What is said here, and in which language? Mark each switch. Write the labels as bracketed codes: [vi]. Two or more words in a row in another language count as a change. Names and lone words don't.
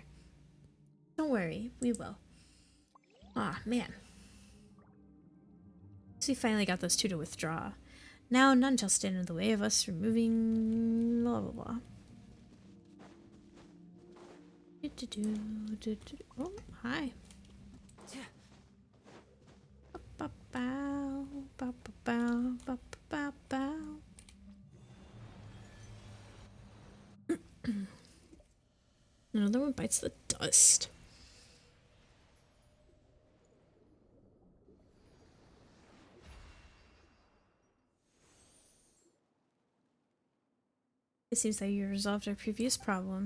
[en] Don't worry, we will. Ah, man. So we finally got those two to withdraw. Now none shall stand in the way of us removing blah blah blah. Oh, hi. Ba-ba-bow, ba-ba-bow, ba-ba-bow. Another one bites the dust. It seems that you resolved our previous problem.